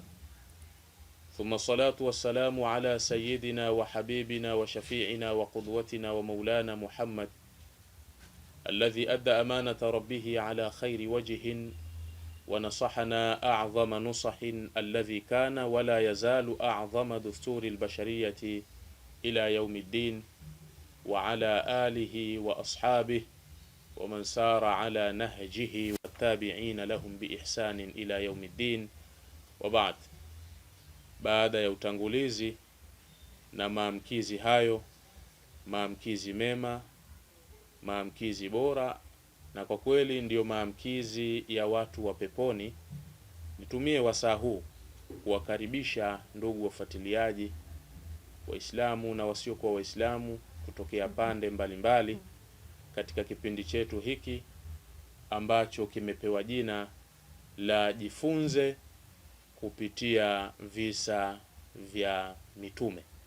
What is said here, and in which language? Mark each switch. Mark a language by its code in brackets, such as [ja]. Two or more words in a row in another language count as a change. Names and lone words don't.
[ar] ثم الصلاة والسلام على سيدنا وحبيبنا وشفيعنا وقدوتنا ومولانا محمد، الذي أدى أمانة ربه على خير وجه ونصحنا أعظم نصح، الذي كان ولا يزال أعظم دستور البشرية إلى يوم الدين، وعلى آله وأصحابه ومن سار على نهجه والتابعين لهم بإحسان إلى يوم الدين. وبعد. [sw] Baada ya utangulizi na maamkizi hayo, maamkizi mema, maamkizi bora, na kwa kweli ndiyo maamkizi ya watu wa peponi, nitumie wasaa huu kuwakaribisha ndugu wafuatiliaji Waislamu na wasiokuwa Waislamu kutokea pande mbalimbali katika kipindi chetu hiki ambacho kimepewa jina la Jifunze kupitia visa vya mitume.